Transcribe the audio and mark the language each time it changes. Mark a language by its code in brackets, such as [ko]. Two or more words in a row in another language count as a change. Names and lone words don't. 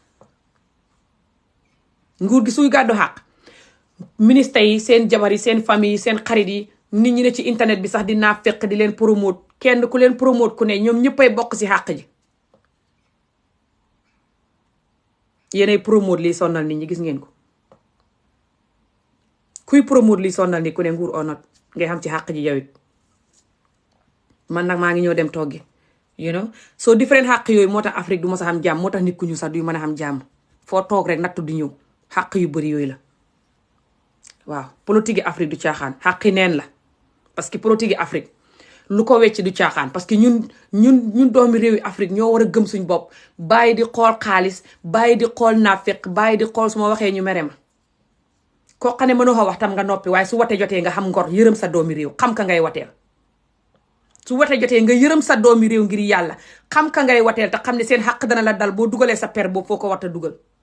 [wo] nguur gi suy gàddu xàq ministre yi seen jabar yi seen famille yi seen xarit yi nit ñi ne ci internet bi sax di naa fekk di leen promote kenn ku leen promote ku ne ñoom ñëppay bokk si xàq ji yéenay promote lii sonnal nit ñi gis ngeen ko kuy promote lii sonnal nit ku ne nguur onot ngay xam ci xàq ji yawit man nag maa ngi ñëw dem toggi [en] you know so different [wo] xàq yooyu moo tax Afrique du mos a xam jàmm moo tax nit ku ñu sax du mën a xam jàmm foo toog rek nattu di ñëw xàq yu bëri yooyu la waaw politique yi Afrique du caaxaan xàqi neen la parce que politique yi Afrique lu ko wecc du caaxaan parce que ñun doomi réewi Afrique ñoo war a gëm suñ bopp bàyyi di xool xaalis bàyyi di xool naafeq bàyyi di xool su ma waxee ñu mere ma koo xam ne mënoo ko wax tam nga noppi waaye su wate jotee nga xam ngor yërëm sa doomi réew xam ka ngay wateel su wate jotee nga yërëm sa doomi réew ngir yàlla xam ka ngay wateel te xam ne seen xàq dana la dal boo dugalee sa per boobu foo ko war a dugal